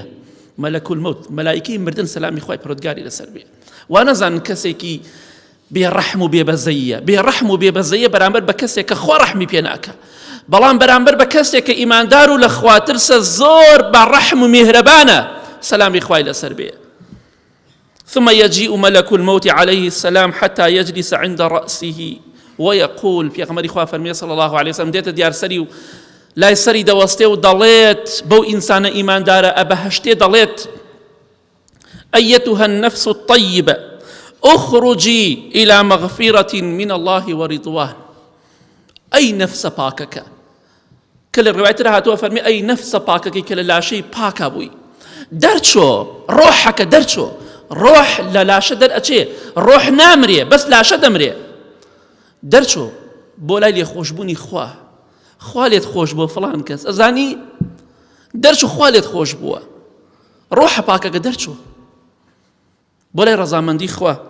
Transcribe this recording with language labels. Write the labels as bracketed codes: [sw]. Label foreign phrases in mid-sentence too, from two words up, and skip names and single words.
[ckb] مەلەکول مەوت مەلایکەی مردن سەلامی خوای پەروەردگاری لەسەر بێ. وا نەزانن کەسێکی بێڕەحم و بێبەزەیە، بێڕەحم و بێبەزەیە بەرامبەر بە کەسێک کە خوا ڕەحمی پێ ناکە، بەڵام بەرامبەر بە کەسێک کە ئیماندار و لە خوا ترسە، زۆر بەڕەحم و میهرەبانە، سەلامی خوای لەسەر بێ. ثم يجيء ملك الموت عليه السلام حتى يجلس عند رأسه ويقول، پێغەمبەری خوا فەرمێ [ar] صلی الله عليه وسلم، [ckb] دێتە دیار سەری و لای سەری دەوەستێ و دەڵێت بەو ئینسانە ئیماندارە ئەبەهەشتێ، دەڵێت [ar] أيتها النفس الطيبة اخرجي إلى مغفرة من الله ورضوان. أي نفس باكك، كل الروايات [ckb] هاتوها فەرمێ [ar] أي نفس باكك، كل [ckb] لاشەی پاکە بووی، دەرچۆ ڕۆحەکە، دەرچۆ ڕۆح لە لاشە دەرئەچێ، ڕۆح نامرێ، بەس لاشە دەمرێ، دەرچۆ بۆ لای لێخۆشبوونی خوا، خوا لێت خۆش بووە فڵان کەس، ئەزانی دەرچۆ خوا لێت خۆش بووە، ڕۆحە پاکەکە دەرچۆ بۆ لای ڕەزامەندی خوا.